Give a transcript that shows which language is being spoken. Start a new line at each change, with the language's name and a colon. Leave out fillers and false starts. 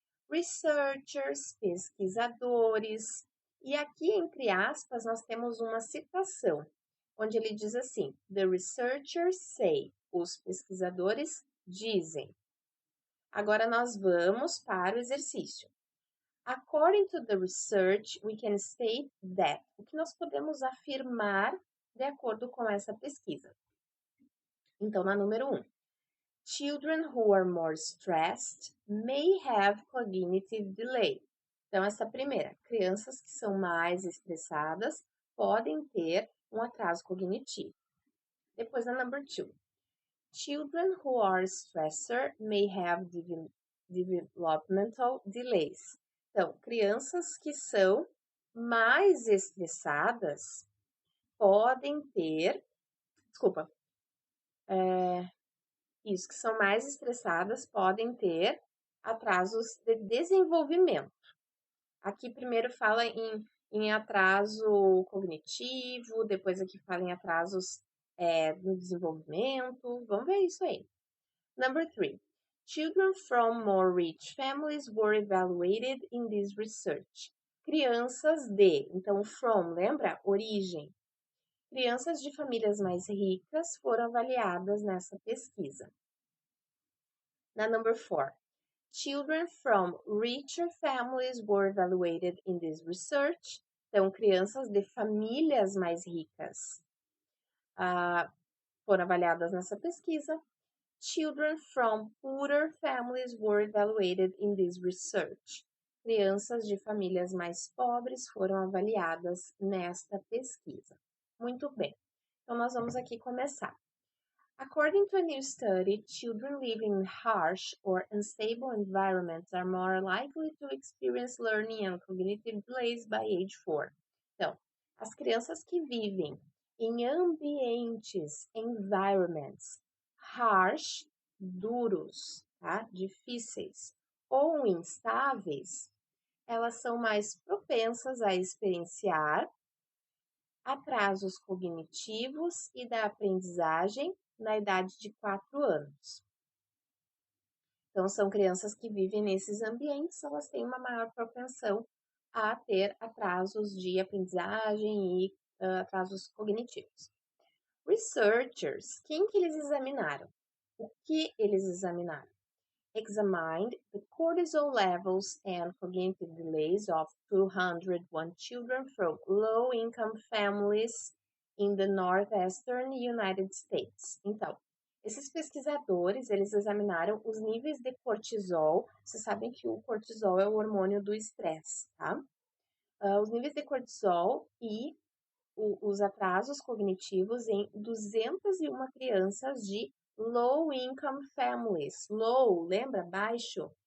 Portuguese: Researchers, pesquisadores, e aqui entre aspas nós temos uma citação, onde ele diz assim:
English: The researchers say,
Portuguese: os pesquisadores dizem. Agora nós vamos para o exercício.
English: According to the research, we can state that.
Portuguese: O que nós podemos afirmar de acordo com essa pesquisa? Então, na número 1.
English: Children who are more stressed may have cognitive delay.
Portuguese: Então, essa primeira, crianças que são mais estressadas podem ter um atraso cognitivo. Depois, a
English: number 2. Children who are stressed may have developmental delays.
Portuguese: Então, crianças que são mais estressadas podem ter, que são mais estressadas podem ter atrasos de desenvolvimento. Aqui primeiro fala em atraso cognitivo, depois aqui fala em atrasos no desenvolvimento. Vamos ver isso aí.
English: Number 3. Children from more rich families were evaluated in this research.
Portuguese: Crianças de, então from, lembra? Origem. Crianças de famílias mais ricas foram avaliadas nessa pesquisa.
English: Na number 4, children from richer families were evaluated in this research.
Portuguese: Então, crianças de famílias mais ricas foram avaliadas nessa pesquisa.
English: Children from poorer families were evaluated in this research.
Portuguese: Crianças de famílias mais pobres foram avaliadas nesta pesquisa. Muito bem. Então, nós vamos aqui começar.
English: According to a new study, children living in harsh or unstable environments are more likely to experience learning and cognitive delays by age 4.
Portuguese: Então, as crianças que vivem em ambientes, environments, harsh, duros, tá? Difíceis, ou instáveis, elas são mais propensas a experienciar atrasos cognitivos e da aprendizagem na idade de 4 anos. Então, são crianças que vivem nesses ambientes, elas têm uma maior propensão a ter atrasos de aprendizagem e atrasos cognitivos. Researchers, quem que eles examinaram? O que eles examinaram?
English: Examined the cortisol levels and cognitive delays of 201 children from low-income families in the northeastern United States.
Portuguese: Então, esses pesquisadores, eles examinaram os níveis de cortisol. Vocês sabem que o cortisol é o hormônio do estresse, tá? Os níveis de cortisol e os atrasos cognitivos em 201 crianças de
English: low income families.
Portuguese: Low, lembra? Baixo.